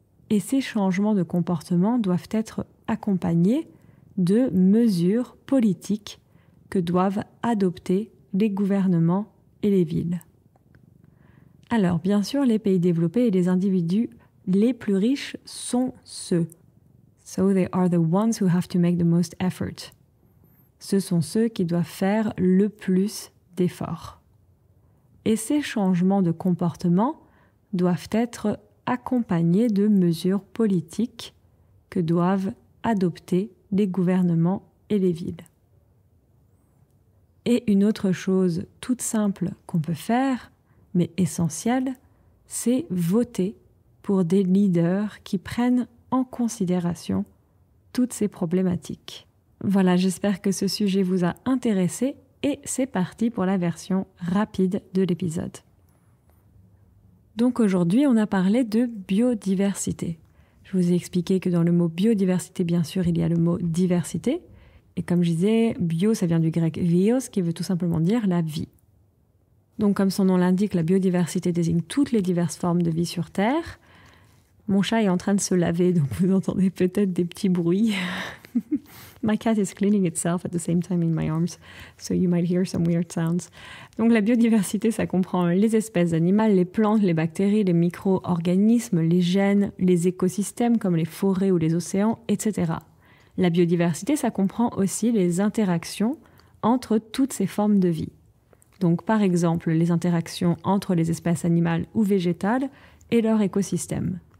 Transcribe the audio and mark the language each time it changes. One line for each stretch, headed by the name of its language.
French: Et ces changements de comportement doivent être accompagnés de mesures politiques que doivent adopter les gouvernements et les villes. Alors, bien sûr, les pays développés et les individus les plus riches sont ceux.
English: So they are the ones who have to make the most effort.
French: Ce sont ceux qui doivent faire le plus d'efforts. Et ces changements de comportement doivent être accompagnés de mesures politiques que doivent adopter les gouvernements et les villes. Et une autre chose toute simple qu'on peut faire, mais essentielle, c'est voter pour des leaders qui prennent en considération toutes ces problématiques. Voilà, j'espère que ce sujet vous a intéressé et c'est parti pour la version rapide de l'épisode. Donc aujourd'hui, on a parlé de biodiversité. Je vous ai expliqué que dans le mot biodiversité, bien sûr, il y a le mot diversité. Et comme je disais, bio, ça vient du grec bios, qui veut tout simplement dire la vie. Donc comme son nom l'indique, la biodiversité désigne toutes les diverses formes de vie sur Terre. Mon chat est en train de se laver, donc vous entendez peut-être des petits bruits.
English: My cat is cleaning itself at the same time in my arms, so you might hear some weird sounds.
French: Donc la biodiversité, ça comprend les espèces animales, les plantes, les bactéries, les micro-organismes, les gènes, les écosystèmes comme les forêts ou les océans, etc. La biodiversité, ça comprend aussi les interactions entre toutes ces formes de vie. Donc par exemple, les interactions entre les espèces animales ou végétales et leur écosystème.